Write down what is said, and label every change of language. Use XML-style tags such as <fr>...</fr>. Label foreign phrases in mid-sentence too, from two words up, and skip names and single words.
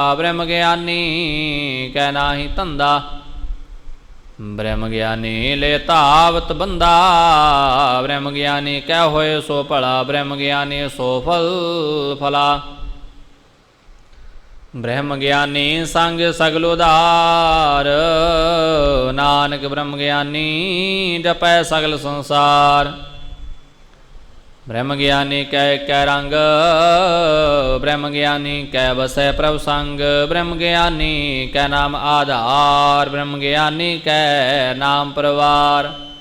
<pa>ਬ੍ਰਹਮ ਗਿਆਨੀ ਕੈ ਨਾਹੀ ਤੰਦਾ ਬ੍ਰਹਮ ਗਿਆਨੀ ਲੇਤਾਵਤ ਬੰਦਾ। ਬ੍ਰਹਮ ਗਿਆਨੀ ਕੈ ਹੋਏ ਸੋ ਭਲਾ ਬ੍ਰਹਮ ਗਿਆਨੀ ਸੋ ਫਲ ਫਲਾ। ਬ੍ਰਹਮ ਗਿਆਨੀ ਸੰਗ ਸਗਲ ਉਦਾਰ ਨਾਨਕ ਬ੍ਰਹਮ ਗਿਆਨੀ ਜਪੈ ਸਗਲ ਸੰਸਾਰ। ਬ੍ਰਹਮ ਗਿਆਨੀ ਕੈ ਕੈ ਰੰਗ ਬ੍ਰਹਮ ਗਿਆਨੀ ਕੈ ਬਸੈ ਪ੍ਰਭੂ ਸੰਗ। ਬ੍ਰਹਮ ਗਿਆਨੀ ਕੈ ਨਾਮ ਆਧਾਰ ਬ੍ਰਹਮ ਗਿਆਨੀ ਕੈ ਨਾਮ ਪਰਿਵਾਰ।</pa>